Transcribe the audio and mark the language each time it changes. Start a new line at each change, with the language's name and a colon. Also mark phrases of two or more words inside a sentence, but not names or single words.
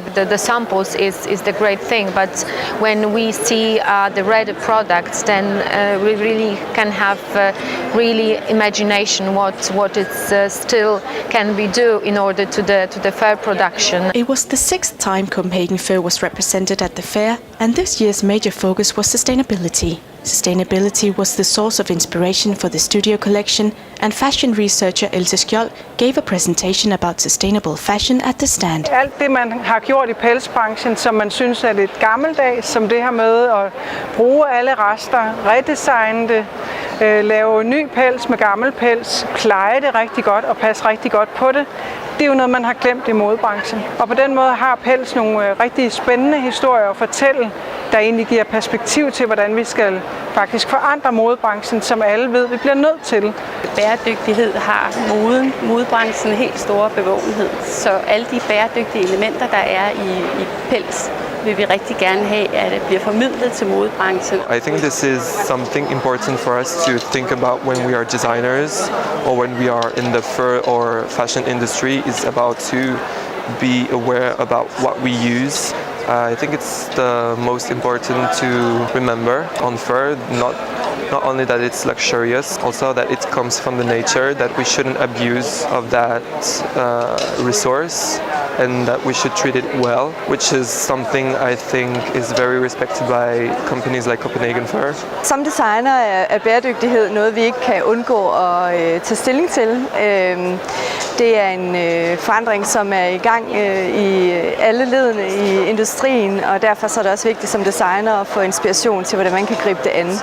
English: The samples is the great thing, but when we see the ready products, then we really can have really imagination what it still can be do in order to the fur production. It was the 6th time Copenhagen Fur was represented at the fair, and this year's major focus was sustainability. Sustainability was the source of inspiration for the studio collection, and fashion researcher Else Skjold gave a presentation about sustainable fashion at the stand.
Danish: Alt det, man har gjort i pelsbranchen, som man synes er lidt gammeldags, som det her med at bruge alle rester, redesigne det, lave ny pels med gammel pels, pleje det rigtig godt og passe rigtig godt på det, det er jo noget, man har glemt i modebranchen. Og på den måde har pels nogle rigtig spændende historier at fortælle, der egentlig giver perspektiv til, hvordan vi skal faktisk forandre modebranchen, som alle ved, vi bliver nødt til. Bæredygtighed har modebranchen helt store bevågenhed, så alle de bæredygtige elementer, der er i pels, vil vi rigtig gerne have, at det bliver formidlet til modebranchen.
English: I think this is something important for us to think about when we are designers or when we are in the fur or fashion industry. It's about to be aware about what we use. I think it's the most important to remember on fur, not only that it's luxurious, also that it comes from the nature, that we shouldn't abuse of that resource and that we should treat it well, which is something I think is very respected by companies like Copenhagen Fur.
Danish: Som designer er bæredygtighed noget, vi ikke kan undgå at tage stilling til. Det er en forandring, som er i gang i alle ledene i industrien, og derfor så er det også vigtigt som designer at få inspiration til, hvordan man kan gribe det an.